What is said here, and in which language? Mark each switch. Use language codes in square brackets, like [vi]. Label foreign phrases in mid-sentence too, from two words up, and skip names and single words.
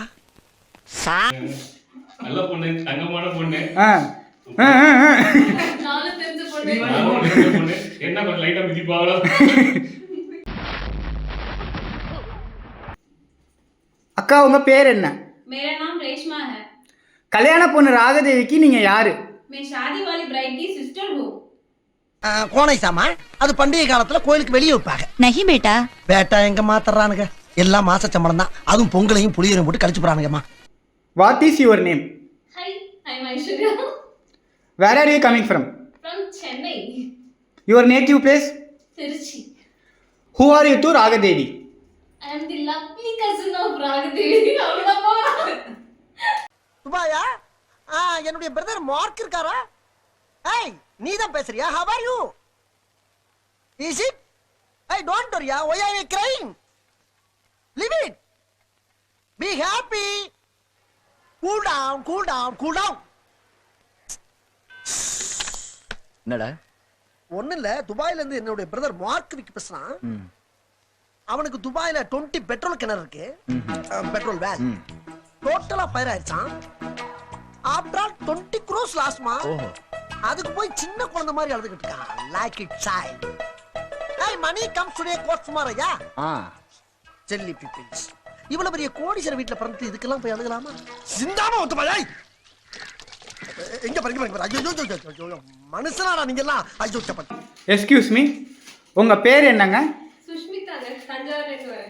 [ta] நல்ல பொண்ணு, தங்கமான பொண்ணு. நானும் தெரிஞ்ச பொண்ணு. பொண்ணு என்ன கொஞ்சம் லைட்டா மிதிப்பாங்களோ. அக்கா உங்க பேர் என்ன? [hi] मेरा नाम रेशमा है। [ta] கல்யாண பொண்ணு ராகதேவிக்கு நீங்க யாரு? [hi] मैं शादी वाली ब्राइड की सिस्टर हूँ। [ta] கோனை சாமா அது பண்டிகை காலத்துல கோயிலுக்கு வெளியே வைப்பாங்க. [hi] नहीं बेटा। [ta] பேட்டா எங்க மாத்தறானுங்க? எல்லாம் மாச சம்பளம் தான். அதுவும் பொங்கலையும் புளியரையும் போட்டு கழிச்சு போறானுங்கம்மா. [en] What is your name? Hi, I'm Aishwarya Where are you coming from? from Chennai, Your native place? Tiruchi. Who are you to Ragadevi? I am the lovely cousin of Ragadevi. [ta] அவ்வளவுதான். துபாயா? என்னுடைய பிரதர் மார்க் இருக்காரா? ஏய் நீ தான் பேசுறியா? [en] how are you? is it? hey don't worry, why are you crying? leave it, be happy, cool down. [ta] என்னடா? ஒண்ணு இல்ல, துபாயில இருந்து என்னுடைய பிரதர் மார்க் விக்கி பேசுறான். அவனுக்கு துபாயில 20 பெட்ரோல் கிணறு இருக்கு, [en] petrol well [ta] டோட்டலா ஃபயர் ஆயிடுச்சான். [en] after all [ta] 20 crores லாஸ்மா. அதுக்கு போய் சின்ன குழந்தை மாதிரி அழுதுகிட்டு இருக்கான். [en] Like it child. hey money comes today comes tomorrow யா. Silly peoples. [ta] இவ்வளவு பெரிய கோடீஸ்வரர் வீட்ல பிறந்து இதுக்கெல்லாம் போய் அழுகலாமா? சிந்தாம ஒத்துமையா? எங்க பாருங்க. ஐயோ மனுஷனாடா நீங்க எல்லாம். ஐயோ சப்பா. [en] excuse me, [ta] உங்க பேர் என்னங்க? சுஷ்மிதா, தஞ்சாவூர்ல இருந்து வரேன்.